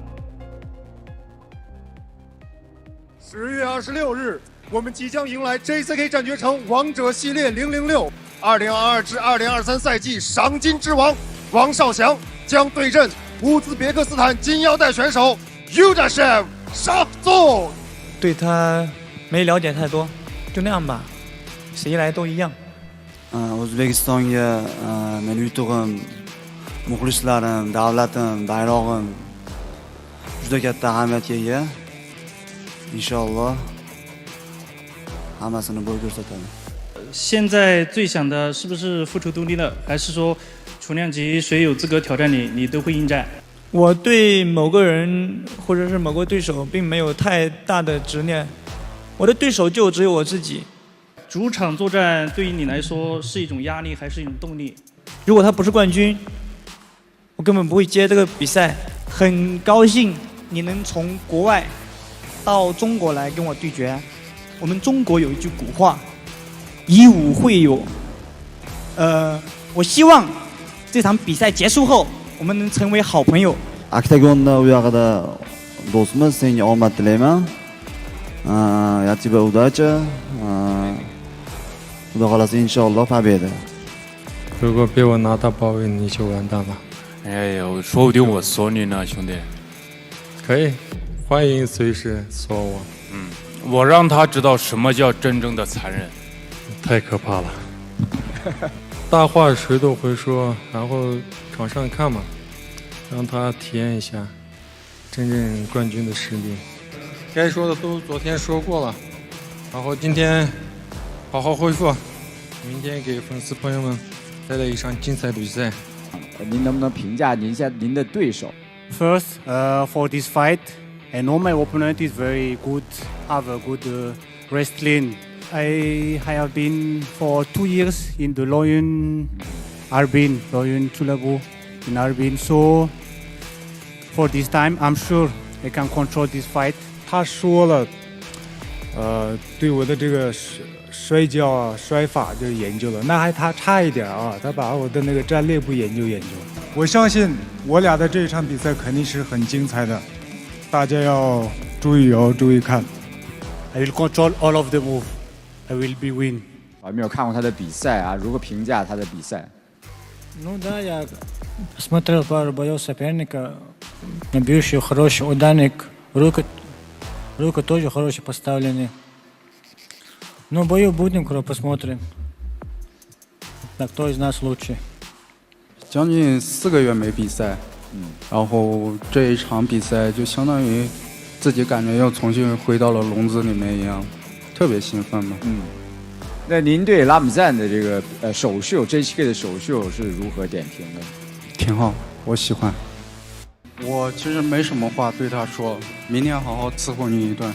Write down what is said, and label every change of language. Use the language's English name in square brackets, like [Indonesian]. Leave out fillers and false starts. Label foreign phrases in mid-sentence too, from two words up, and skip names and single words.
[Chinese] 10 月26日，我们即将迎来 JCK 战绝城王者系列006 2022至2023赛季赏金之王王少祥将对阵乌兹别克斯坦金腰带选手 Yudashev 沙宗。对他没了解太多，就那样吧，谁来都一样。 [Uzbek] O'zbekistonga meni yutug'im, muxlislarim, davlatim, bayrog'im juda katta ahamiyatga ega. Inshaalloh hammasini bo'y ko'rsatadi. [Chinese] 现在最想的是不是复仇独立了，还是说重量级谁有资格挑战你，你都会应战？我对某个人或者是某个对手并没有太大的执念，我的对手就只有我自己。主场作战对于你来说是一种压力还是一种动力？如果他不是冠军，我根本不会接这个比赛。很高兴你能从国外到中国来跟我对决。我们中国有一句古话，以武会友。我希望这场比赛结束后，我们能成为好朋友。 [Uzbek] Oktagonda u yog'ida do'stimiz, senga omad tilayman. [Russian] Я тебе удачи. [Uzbek] Xudo xolasa inshaalloh победа. [Chinese] 如果被我拿到包围，你就完蛋了。哎呦，说不定我锁你呢，兄弟。可以，欢迎随时锁我。我让他知道什么叫真正的残忍。太可怕了。大话谁都会说，然后场上看嘛，让他体验一下真正冠军的实力。该说的都昨天说过了，然后今天好好恢复，明天给粉丝朋友们带来一场精彩比赛。您能不能评价您的对手 [English] ？First, for this fight, I know my opponent is very good, have a good wrestling. I have been for 2 years in the Lion Chulabu in Harbin. So for this time, I'm sure I can control this fight. [Chinese] 他说了，对我的这个摔跤啊、摔法就是研究了，那还他差一点啊，他把我的那个战略部研究。我相信我俩的这场比赛肯定是很精彩的，大家要注意看。 [English] I will control all of the move. I will be win. [Chinese] 我还没有看过他的比赛啊，如何评价他的比赛？ [Russian] Ну да, я смотрел пару боев соперника. Бьющий хороший ударник, рука тоже хороший поставленный. Ну, бою будем, посмотрим. Так, кто из нас лучше? [Chinese] 将近4个月没比赛，然后这一场比赛就相当于自己感觉又重新回到了笼子里面一样，特别兴奋嘛。那您对拉姆赞的这个首秀 JCK 的首秀是如何点评的？挺好，我喜欢。我其实没什么话对他说，明天好好伺候你一顿。